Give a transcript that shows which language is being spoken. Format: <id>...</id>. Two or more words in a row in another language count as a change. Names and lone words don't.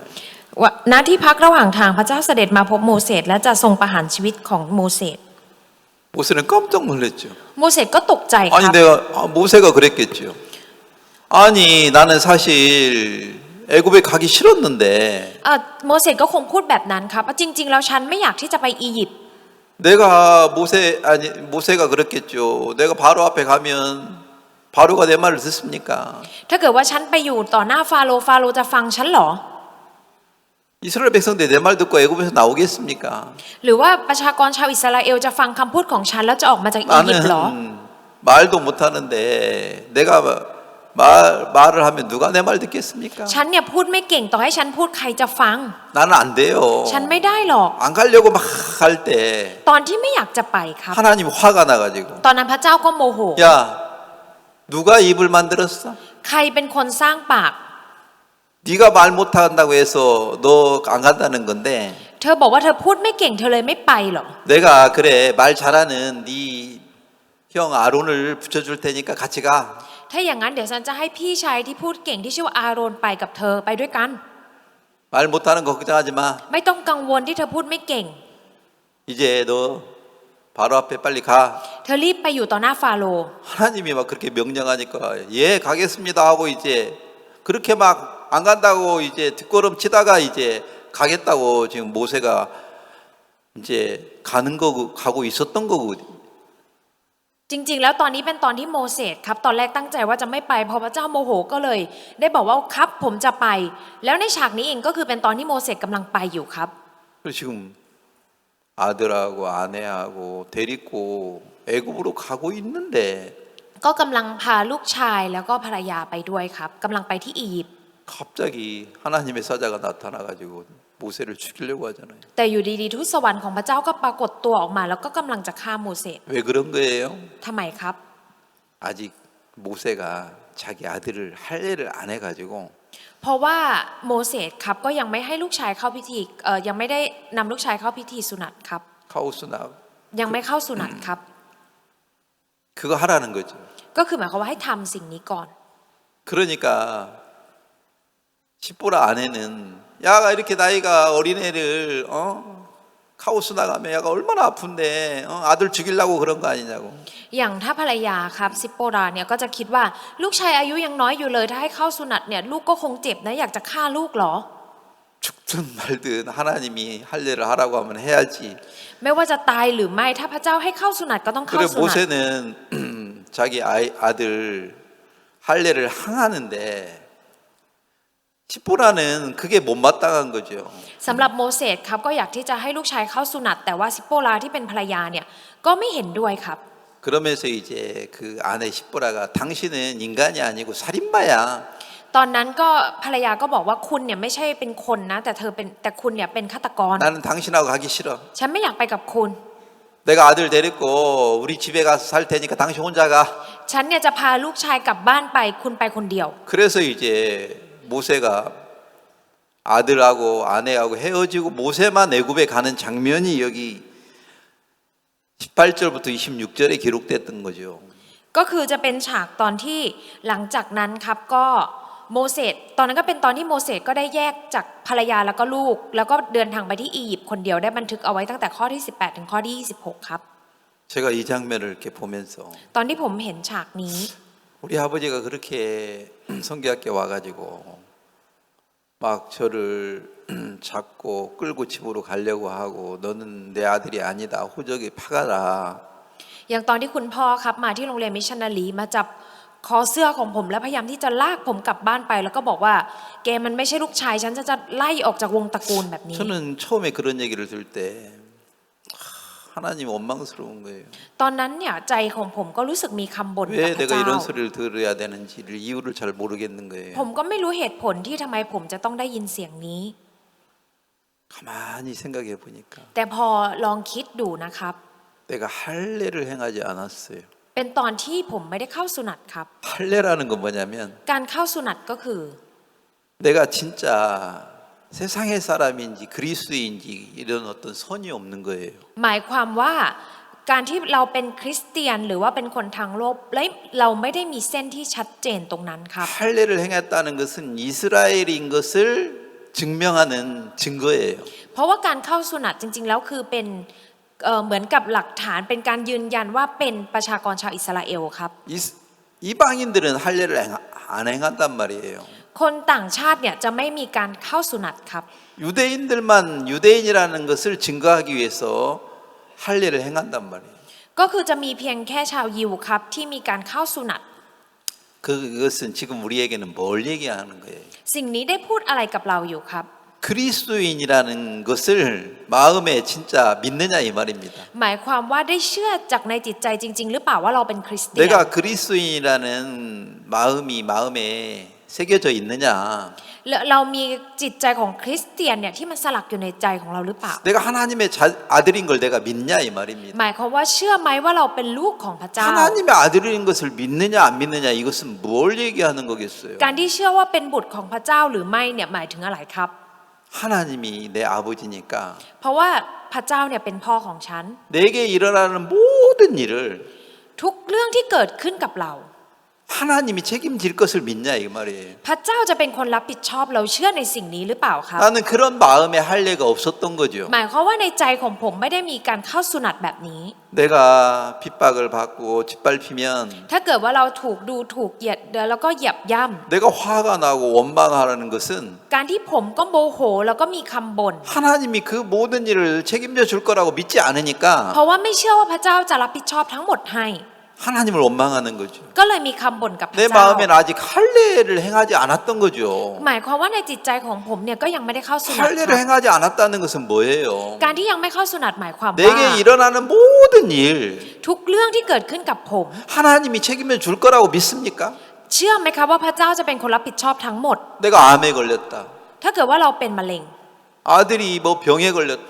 <th>ว่าณที่พักระหว่างทางพระเจ้าเสด็จมาพบโมเสสและจะทรงประหารชีวิตของโมเสส</th> <ko>모세는 깜짝 놀랐죠.</ko> <th>โมเสสก็ตกใจค</th> <ko>아니</ko> <th>รับ</th> <ko>내가 모세가 그랬겠죠. 아니 나는 사실 애굽에 가기 싫었는데</ko> <th>โมเสสก็คงพูดแบบนั้นครับว่าจริง ๆ แล้วฉันไม่อยากที่จะไปอียิปต์</th> <ko>내가 모세가 그랬겠죠. 내가 바로 앞에 가면 바로가 내 말을 듣습니까?</ko> <th>ถ้าเกิดว่าฉันไปอยู่ต่อหน้าฟาโรห์ฟาโรห์จะฟังฉันเหรอ</th> <ko>이스라엘 백성들이 내 말 듣고 애굽에서 나오겠습니까?</ko> <th>หรือว่าประชากรชาวอิสราเอลจะฟังคำพูดของฉันแล้วจะออกมาจากอียิปต์เหรอ</th> <ko>나는 말도 못하는데 내가 말을 하면 누가 내 말 듣겠습니까?</ko> <th>ฉันเนี่ยพูดไม่เก่งต่อให้ฉันพูดใครจะฟัง</th> <ko>나는 안 돼요.</ko> <th>ฉันไม่ได้หรอก</th> <ko>안 가려고 막 갈 때</ko> <th>ตอนที่ไม่อยากจะไปครับ</th> <ko>하나님 화가 나가지고</ko> <th>ตอนนั้นพระเจ้าก็โมโห</th> <ko>야 누가 입을 만들었어?</ko> <th>ใครเป็นคนสร้างปาก</th> <ko>네가 말 못한다고 해서 너 안 간다는 건데</ko> <th>เธอบอกว่าเธอพูดไม่เก่งเธอเลยไม่ไปหรอ</th> <ko>내가 그래 말 잘하는 네 형 아론을 붙여줄 테니까 같이 가.</ko> <th>ถ้าอย่างนั้นเดี๋ยวฉันจะให้พี่ชายที่พูดเก่งที่ชื่อว่าอาโรนไปกับเธอไปด้วยกัน</th> <ko>말 못하는 거 걱정하지 마.</ko> <th>ไม่ต้องกังวลที่เธอพูดไม่เก่ง</th> <ko>이제 너 바로 앞에 빨리 가.</ko> <th>เธอรีบไปอยู่ต่อหน้าฟาโรห์</th> <ko>하나님이 막 그렇게 명령하니까 예 가겠습니다 하고 이제 그렇게 막 안 간다고 이제 뒷걸음 치다가 이제 가겠다고 지금 모세가 이제 가는 거고 가고 있었던 거거든요.</ko> <th>จริงๆแล้วตอนนี้เป็นตอนที่โมเสสครับตอนแรกตั้งใจว่าจะไม่ไปพอพระเจ้าโมโหก็เลย ได้บอกว่าครับผมจะไป แล้วในฉากนี้เองก็คือเป็นตอนที่โมเสสกำลังไปอยู่ครับ</th> <ko>그리고 지금 아들하고 아내하고 데리고 애굽으로 가고 있는데</ko> <th>ก็กำลังพาลูกชายแล้วก็ภรรยาไปด้วยครับกำลังไปที่อียิปต์</th> <ko>갑자기 하나님의 사자가 나타나가지고 모세를 죽이려고 하잖아요.</ko> <th>แต่อยู่ดีๆทูตสวรรค์ของพระเจ้าก็ปรากฏตัวออกมาแล้วก็กำลังจะฆ่าโมเสส</th> <ko>왜 그런 거예요?</ko> <th>ทำไมครับ</th> <ko>아직 모세가 자기 아들을 할례를 안 해가지고</ko> <th>เพราะว่าโมเสสครับก็ยังไม่ให้ลูกชายเข้าพิธียังไม่ได้นำลูกชายเข้าพิธีสุนัตครับ</th> <ko>카오스나</ko> <th>ยังไม่เข้าสุนัตครับ</th> <ko>그거 하라는 거죠.</ko> <th>ก็คือหมายความว่าให้ทำสิ่งนี้ก่อน</th> <ko>그러니까 십보라 아내는 야가 이렇게 나이가 어린애를 카오스 나가면 야가 얼마나 아픈데 아들 죽이려고 그런 거 아니냐고.</ko> <th>อย่างถ้าภรรยาครับซิปโปราเนี่ยก็จะคิดว่าลูกชายอายุยังน้อยอยู่เลยถ้าให้เข้าสุนัตเนี่ยลูกก็คงเจ็บนะอยากจะฆ่าลูกเหรอ</th> <ko>죽든 말든 하나님이 할례를 하라고 하면 해야지.</ko> <th>ไม่ว่าจะตายหรือไม่ถ้าพระเจ้าให้เข้าสุนัตก็ต้องเข้า</th> <ko>그래</ko> <th>สุนัต</th> <ko>모세는 자기 아들 할례를 항하는데 십보라는 그게 못마땅한 거죠.</ko> <th>สำหรับโมเสสครับก็อยากที่จะให้ลูกชายเข้าสุนัตแต่ว่าซิปโปราที่เป็นภรรยาเนี่ยก็ไม่เห็นด้วยครับ</th> <ko>그러면서 이제 그 아내 십보라가 당신은 인간이 아니고 살인마야.</ko> <th>ตอนนั้นก็ภรรยาก็บอกว่าคุณเนี่ยไม่ใช่เป็นคนนะแต่คุณเนี่ยเป็นฆาตกร</th> <ko>나는 당신하고 가기 싫어.</ko> <th>ฉันไม่อยากไปกับคุณ</th> <ko>내가 아들 데리고 우리 집에 가서 살 테니까 당신 혼자 가.</ko> <th>ฉันเนี่ยจะพาลูกชายกลับบ้านไปคุณไปคนเดียว</th> <ko>그래서 이제 모세가 아들하고 아내하고 헤어지고 모세만 애굽에 가는 장면이 여기 18절부터 26절에 기록됐던 거죠.</ko> <th>ก็คือจะเป็นฉากตอนที่หลังจากนั้นครับก็โมเสสตอนนั้นก็เป็นตอนที่โมเสสก็ได้แยกจากภรรยาแล้วก็ลูกแล้วก็เดินทางไปที่อียิปต์คนเดียวได้บันทึกเอาไว้ตั้งแต่ข้อที่18ถึงข้อที่26ครับ</th> <ko>제가 이 장면을 이렇게 보면서</ko> <th>ตอนที่ผมเห็นฉากนี้</th> <ko>우리 아버지가 그렇게 성교학교 와가지고 막 저를 잡고 끌고 집으로 가려고 하고 너는 내 아들이 아니다 호적이 파가라</ko> <th>อย่างตอนที่คุณพ่อครับมาที่โรงเรียนมิชชันนารีมาจับคอเสื้อของผมและพยายามที่จะลากผมกลับบ้านไปแล้วก็บอกว่าแกมันไม่ใช่ลูกชายฉันจะไล่ออกจากวงตระกูลแบบนี้</th> <ko>저는 처음에 그런 얘기를 들을 때 하나님 원망스러운 거예요.</ko> <th>ตอนนั้นเนี่ยใจของผมก็รู้สึกมีคำบ่นกับ</th> <ko>왜</ko> <th>พระ</th> <ko>내가</ko> <th>เจ้า</th> <ko>이런 소리를 들어야 되는지를 이유를 잘 모르겠는 거예요.</ko> <th>ผมก็ไม่รู้เหตุผลที่ทำไมผมจะต้องได้ยินเสียงนี้</th> <ko>가만히 생각해 보니까</ko> <th>แต่พอลองคิดดูนะครับ</th> <ko>내가 할례를 행하지 않았어요.</ko> <th>เป็นตอนที่ผมไม่ได้เข้าสุนัตครับ</th> <ko>할례라는 건 뭐냐면</ko> <th>การเข้าสุนัตก็คือ</th> <ko>내가 진짜 세상의 사람인지 그리스도인지 이런 어떤 선이 없는 거예요.</ko> <th>หมายความว่าการที่เราเป็นคริสเตียนหรือว่าเป็นคนทางโลกและเราไม่ได้มีเส้นที่ชัดเจนตรงนั้นครับ</th> <ko>할례를 행했다는 것은 이스라엘인 것을 증명하는 증거예요.</ko> <th>เพราะว่าการเข้าสุนัตจริงๆแล้วคือเป็นเหมือนกับหลักฐานเป็นการยืนยันว่าเป็นประชากรชาวอิสราเอลครับ</th> <ko>이방인들은 할례를 안 행한단 말이에요.</ko> <th>คนต่างชาติเนี่ยจะไม่มีการเข้าสุนัตครับ</th> <ko>유대인들만 유대인이라는 것을 증거하기 위해서 할례를 행한단 말이에요.</ko> <th>ก็คือจะมีเพียงแค่ชาวยิวครับที่มีการเข้าสุนัต</th> <ko>그것은 지금 우리에게는 뭘 얘기하는 거예요?</ko> <th>สิ่งนี้ได้พูดอะไรกับเราอยู่ครับ</th> <ko>그리스도인이라는 것을 마음에 진짜 믿느냐 이 말입니다.</ko> <th>หมายความว่าได้เชื่อจากในจิตใจจริงๆหรือเปล่าว่าเราเป็นคริสเตียน</th> <ko>내가 그리스도인이라는 마음이 마음에 새겨져 있느냐?</ko> <th>เรามีจิตใจของคริสเตียนเนี่ยที่มันสลักอยู่ในใจของเราหรือเปล่า</th> <ko>내가 하나님의 아들인 걸 내가 믿냐 이 말입니다.</ko> <th>หมายความว่าเชื่อไหมว่าเราเป็นลูกของพระเจ้า</th> <ko>하나님의 아들인 것을 믿느냐 안 믿느냐 이것은 뭘 얘기하는 거겠어요?</ko> <th>การที่เชื่อว่าเป็นบุตรของพระเจ้าหรือไม่เนี่ยหมายถึงอะไรครับ</th> <ko>하나님이 내 아버지니까</ko> <th>เพราะว่าพระเจ้าเนี่ยเป็นพ่อของฉัน</th> <ko>내게 일어나는 모든 일을</ko> <th>ทุกเรื่องที่เกิดขึ้นกับเรา</th> <ko>하나님이 책임질 것을 믿냐 이 말이에요.</ko> <th>พระเจ้าจะเป็นคนรับผิดชอบเราเชื่อในสิ่งนี้หรือเปล่าครับ</th> <ko>나는 그런 마음에 할례가 없었던 거죠.</ko> <th>หมายความว่าในใจของผมไม่ได้มีการเข้าสุนัตแบบนี้</th> <ko>내가 핍박을 받고 짓밟히면</ko> <th>ถ้าเกิดว่าเราถูกดูถูกเหยียดแล้วก็เหยียบย่ำ</th> <ko>내가 화가 나고 원망하라는 것은</ko> <th>การที่ผมก็โมโหแล้วก็มีคำบ่น</th> <ko>하나님이 그 모든 일을 책임져 줄 거라고 믿지 않으니까</ko> <th>เพราะว่าไม่เชื่อว่าพระเจ้าจะรับผิดชอบทั้งหมดให้</th> <ko>하나님을 원망하는 거죠.</ko> <th>ก็เลยมีคำบ่นกับพระ</th> <ko>내</ko> <th>เจ้า</th> <ko>마음엔 아직 할례를 행하지 않았던 거죠.</ko> <th>หมายความว่าในจิตใจของผมเนี่ยก็ยังไม่ได้เข้าสุนัต</th> <ko>할례를 행하지 않았다는 것은 뭐예요?</ko> <th>การที่ยังไม่เข้าสุนัตหมายความว่า</th> <ko>내게 일어나는 모든 일</ko> <th>ทุกเรื่องที่เกิดขึ้นกับผม</th> <ko>하나님이 책임져 줄 거라고 믿습니까?</ko> <th>เชื่อไหมครับว่าพระเจ้าจะเป็นคนรับผิดชอบทั้งหมด</th> <ko>내가 암에 걸렸다.</ko> <th>ถ้าเกิดว่าเราเป็นมะเร็ง</th> <ko>아들이 뭐 병에 걸렸다.</ko>